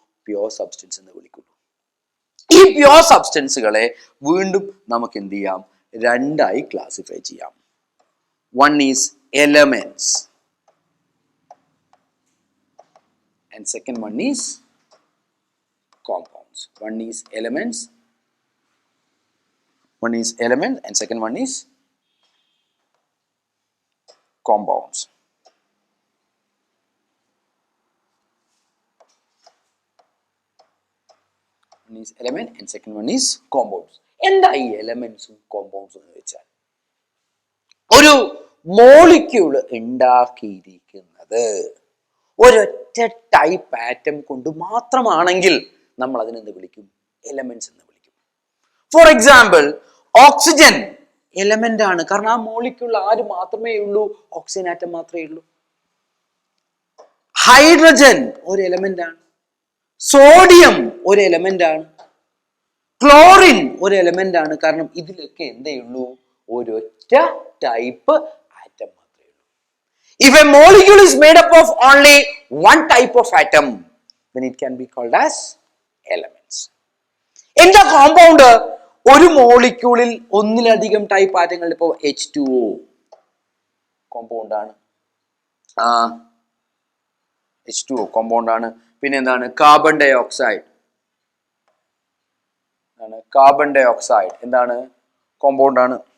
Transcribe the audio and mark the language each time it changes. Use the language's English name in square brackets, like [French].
[Malayalam] Pure substance എന്ന് വിളിക്കുള്ളൂ. ഈ pure സബ്സ്റ്റൻസുകളെ വീണ്ടും നമുക്ക് എന്ത് ചെയ്യാം? രണ്ടായി ക്ലാസിഫൈ ചെയ്യാം. [English] One is elements and second one is compounds. One is elements, one is element and second one is compounds. One is element and second one is compounds. [Malayalam] എന്താ ഈ എലമെന്റ്സും കോമ്പൗണ്ട്സും എന്ന് വെച്ചാൽ, ഒരു മോളിക്യൂൾ ഉണ്ടാക്കിയിരിക്കുന്നത് ഒരൊറ്റ ടൈപ്പ് ആറ്റം കൊണ്ട് മാത്രമാണെങ്കിൽ നമ്മൾ അതിനെന്ത് വിളിക്കും? എലമെന്റ്സ് എന്ന് വിളിക്കും. ഫോർ എക്സാമ്പിൾ, ഓക്സിജൻ എലമെന്റ് ആണ്, കാരണം ആ മോളിക്യൂൾ ആര് മാത്രമേ ഉള്ളൂ? ഓക്സിജൻ ആറ്റം മാത്രമേ ഉള്ളൂ. ഹൈഡ്രജൻ ഒരു എലമെന്റ് ആണ്, സോഡിയം ഒരു എലമെന്റ് ആണ്, ക്ലോറിൻ ഒരു എലമെന്റ് ആണ്. കാരണം ഇതിലൊക്കെ എന്തേ ഉള്ളൂ? ഒരൊറ്റ ടൈപ്പ് ആറ്റം മാത്രമേ ഉള്ളൂ. [English] If a molecule is made up of only one type of atom, then it can be called as elements. [Malayalam] എന്താ കോമ്പൗണ്ട്? ഒരു മോളിക്യൂളിൽ ഒന്നിലധികം ടൈപ്പ് ആറ്റങ്ങൾ. ഇപ്പോൾ H2O കോമ്പൗണ്ട് ആണ്, H2O കോമ്പൗണ്ട് ആണ്. പിന്നെ എന്താണ്? Carbon dye oxide, carbon dye oxide എന്താണ്? കോമ്പൗണ്ട് ആണ്.